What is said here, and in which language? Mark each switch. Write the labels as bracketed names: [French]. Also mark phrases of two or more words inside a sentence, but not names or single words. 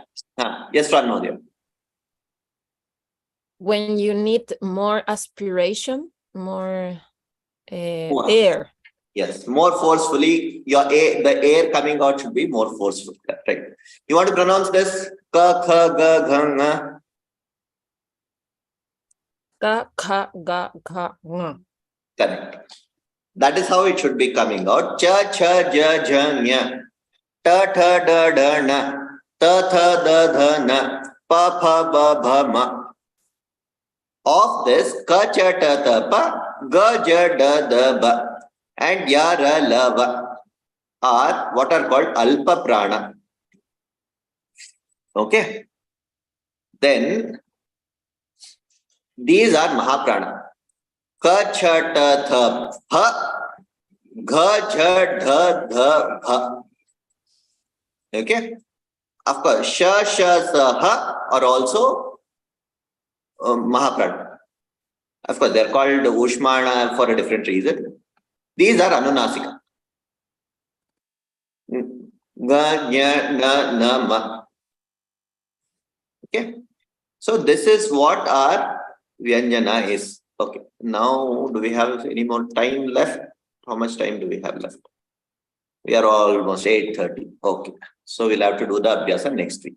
[English] Yes, Ran Mahodaya. When you need more aspiration, more air. Yes, more forcefully. The air coming out should be more forceful. Right. You want to pronounce this? Ka, kha, ga, gha, nga. Ka, kha, ga, gha, nga. Correct. That is how it should be coming out. Cha, cha, ja, ja, nya. Ta, tha, da, da, na. Ta, tha, da, dha, na. Pa, pha, ba, bha, ma. Of this, ka, cha, ta, ta, pa, ga, ja, da, da, ba. And ya, ra, la, va are what are called [Sanskrit] alpa prana. [English] Okay. Then these are mahaprana. Ka, cha, ta, tha, pha, gha, jha, dha, dha, bha. Okay. Of course, sha, sha, sa, ha are also mahaprana. Of course, they are called ushmana for a different reason. These are anunasika. Ga, nya, na, na, ma. Okay. So this is what our Vyanjana is. Okay. Now, do we have any more time left? How much time do we have left? We are almost 8:30. Okay. So we'll have to do the Abhyasa next week.